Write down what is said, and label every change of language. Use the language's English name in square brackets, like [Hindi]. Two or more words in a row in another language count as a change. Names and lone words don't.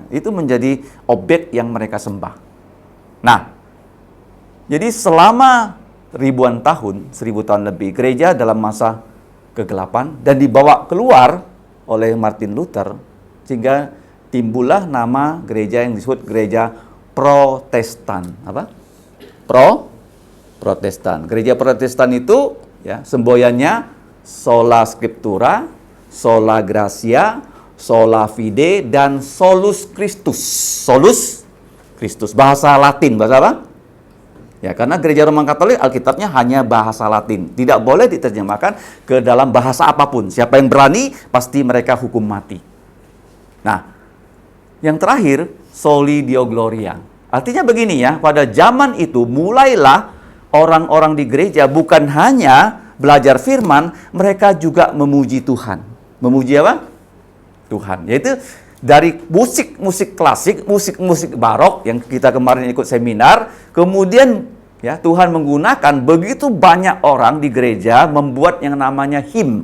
[Indonesian] Itu menjadi objek yang mereka sembah. Nah, jadi selama ribuan tahun, 1000 tahun lebih, gereja dalam masa kegelapan dan dibawa keluar oleh Martin Luther, sehingga timbullah nama gereja yang disebut gereja Protestan. Apa? Protestan. Gereja Protestan itu ya semboyannya [Latin] sola scriptura, sola gratia, sola fide, [Indonesian] dan [Latin] solus Christus. Solus Christus, [Indonesian] bahasa Latin, bahasa apa? Ya, karena gereja Roma Katolik Alkitabnya hanya bahasa Latin. Tidak boleh diterjemahkan ke dalam bahasa apapun. Siapa yang berani, pasti mereka hukum mati. Nah, yang terakhir, [Latin] soli Deo gloria. [Indonesian] Artinya begini ya, pada zaman itu mulailah orang-orang di gereja bukan hanya belajar firman, mereka juga memuji Tuhan. Memuji apa? Tuhan. Yaitu dari musik klasik, musik barok yang kita kemarin ikut seminar, kemudian ya Tuhan menggunakan begitu banyak orang di gereja membuat yang namanya him.